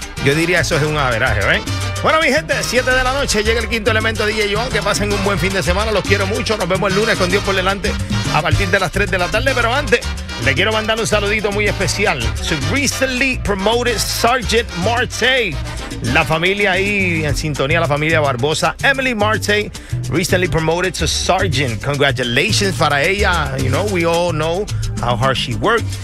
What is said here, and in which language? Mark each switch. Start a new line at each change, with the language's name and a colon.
Spanish: Yo diría eso es un averaje, ¿eh? Bueno, mi gente, 7 de la noche, llega el quinto elemento, DJ Joan. Que pasen un buen fin de semana. Los quiero mucho. Nos vemos el lunes con Dios por delante a partir de las 3 de la tarde. Pero antes, le quiero mandar un saludito muy especial.
English: Su recently promoted Sergeant Marte.
Spanish: La familia ahí en sintonía, la familia Barbosa.
English: Emily Marte, recently promoted to Sergeant. Congratulations
Spanish: para ella.
English: You know, we all know how hard she worked.